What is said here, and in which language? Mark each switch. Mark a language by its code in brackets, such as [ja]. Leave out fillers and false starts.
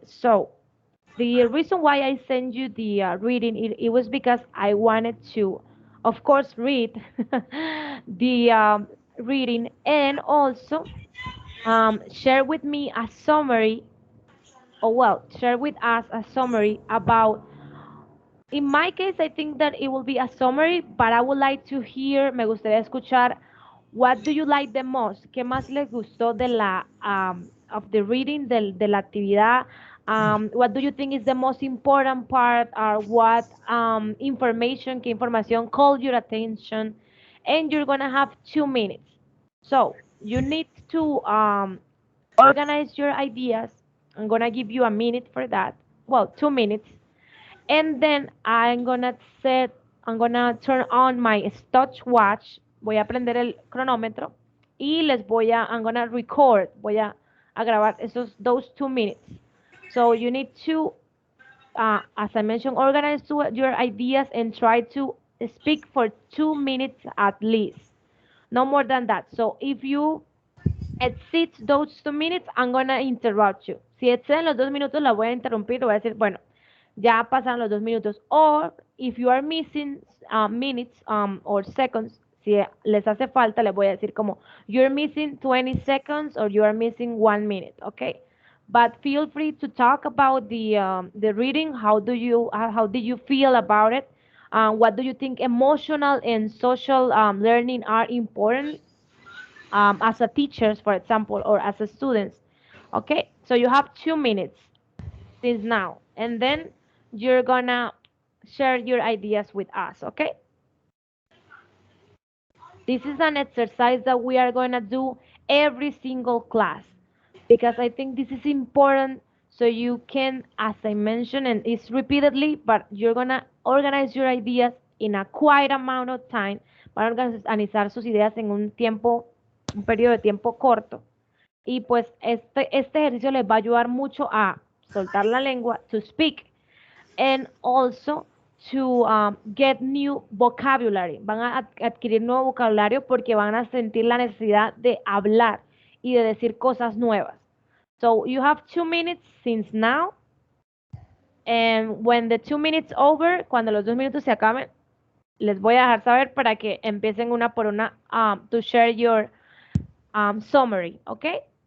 [en] So, the reason why I sent you the reading, it was because I wanted to, of course, read the reading and also share with me a summary, or well, share with us a summary about. In my case, I think that it will be a summary, but I would like to hear, [es] me gustaría escuchar [en] What do you like the most? [es] ¿Qué más les gustó de la [en] of the reading [es] de la actividad? [en] What do you think is the most important part, or what information, [es] qué información [en] called your attention? And you're gonna have 2 minutes. So you need to organize your ideas. I'm gonna give you a minute for that. Well, 2 minutes. And then I'm gonna turn on my stopwatch. [es] Voy a prender el cronómetro y [en] I'm gonna record. [es] A grabar [en] those 2 minutes. So you need to, as I mentioned, organize your ideas and try to speak for 2 minutes at least. No more than that. So if you exceed those 2 minutes, I'm gonna interrupt you. [es] Si exceden los 2 minutos, la voy a interrumpir, le voy a decir, bueno, ya pasaron los 2 minutos. [en] Or if you are missing minutes or seconds, [es] si les hace falta, les voy a decir como, [en] you're missing 20 seconds or you are missing 1 minute, okay? But feel free to talk about the reading. How did you feel about it? What do you think emotional and social learning are important as a teachers, for example, or as a students? Okay, so you have 2 minutes since now, and then you're gonna share your ideas with us, okay? This is an exercise that we are gonna do every single class because I think this is important so you can, as I mentioned, and it's repeatedly, but you're gonna organize your ideas in a quiet amount of time. [es] Van a organizar sus ideas en un periodo de tiempo corto. Y pues este ejercicio les va a ayudar mucho a soltar la lengua, [en] to speak, and also to get new vocabulary. [es] Van a adquirir nuevo vocabulario porque van a sentir la necesidad de hablar y de decir cosas nuevas. [en] So you have 2 minutes since now. And when the 2 minutes over, [es] cuando los 2 minutos se acaben, les voy a dejar saber para que empiecen una por una [en] to share your summary, okay?